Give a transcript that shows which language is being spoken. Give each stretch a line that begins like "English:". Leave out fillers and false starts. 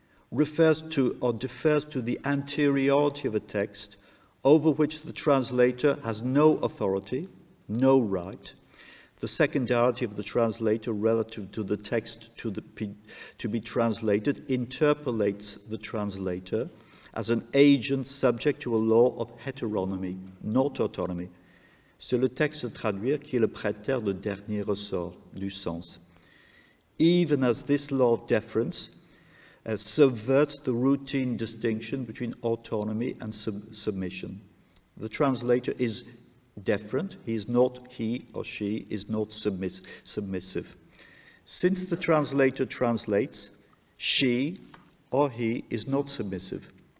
English: refers to or defers to the anteriority of a text over which the translator has no authority, no right, the secondarity of the translator relative to the text to be translated interpolates the translator as an agent subject to a law of heteronomy, not autonomy.
French: C'est le texte à traduire qui est le prétexte de dernier ressort du sens.
English: Even as this law of deference subverts the routine distinction between autonomy and submission. The translator is deferent, he or she is not submissive. Since the translator translates, she or he is not submissive.